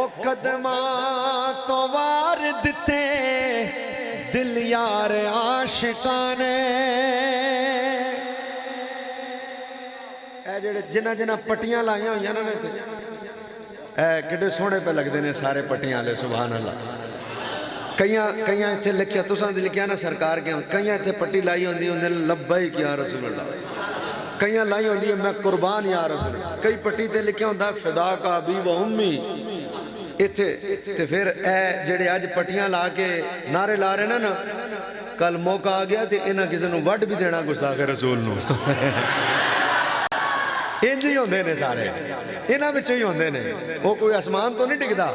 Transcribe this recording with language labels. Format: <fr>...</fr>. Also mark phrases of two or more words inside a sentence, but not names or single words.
<pa>قدماں تو وار دتے دل یار عاشقانے، جیہڑے جنہاں جنہاں پٹیاں لائیا ہوئی نا کہ سوہنے پے لگتے ہیں سارے پٹیاں والے,</pa> <ar>سبحان الله.</ar> <pa>کئی اتنے لکھیا تساں لکھیا نا سرکار کے، کئی اتنے پٹی لائی ہوندی ہوندے</pa> <ar>لبيك يا رسول الله,</ar> <pa>، کئی لائی ہوندی ہے میں قربان</pa> <ar>يا رسول,</ar> <pa>، کئی پٹی تے لکھیا ہوندا</pa> <ar>فداك أبي وأمي</ar> <pa>ایتھے. تے فیر اے جیہڑے اج پٹیاں لا کے نعرے لا رہے نا، کل موقع آ گیا تو انہاں کسی نوں وڈ بھی دینا گستاخ رسول نوں. انج ہی ہوندے نے سارے، انہاں وچوں ہی ہوندے نے، وہ کوئی آسمان تو نہیں ڈگدا.</pa>